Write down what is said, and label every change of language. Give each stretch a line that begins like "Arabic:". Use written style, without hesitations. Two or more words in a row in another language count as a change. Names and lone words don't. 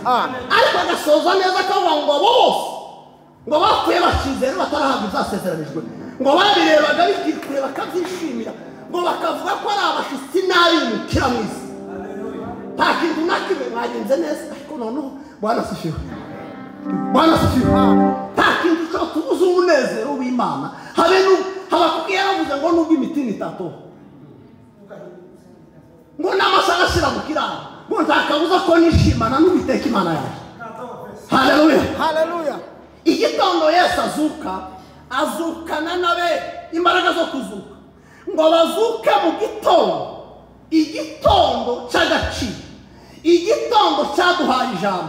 Kinyarwanda: Ariko agasoza neza akavuga ngo bose ngo bapfuye bakizera batarahabwa ibyasezeranijwe, ngo babirebaga bikikure bakabyishimira, ngo bakavuga ko ari abashitsi n'abimukira mu isi. Nta kintu na kimwe mwagenze neza, ariko noneho
Swahili: Bwana asifiwe. Bwana asifiwe.
Kinyarwanda: Nta kintu cyo tubuza umunezero w'Imana. Habakuki yaravuze ngo nubwo imitima itatoha, ngo n'amasaha ashira mu kiraro, ngo ntakabuza ko nishimana n'Uwiteka Imana yaje. Haleluya. Haleluya. Igitondo Yesu azuka, azukana nabe imbaraga zo kuzuka, ngo bazuke mu gitondo, igitondo cy'agaciro, igitondo cyaduhaye ijambo.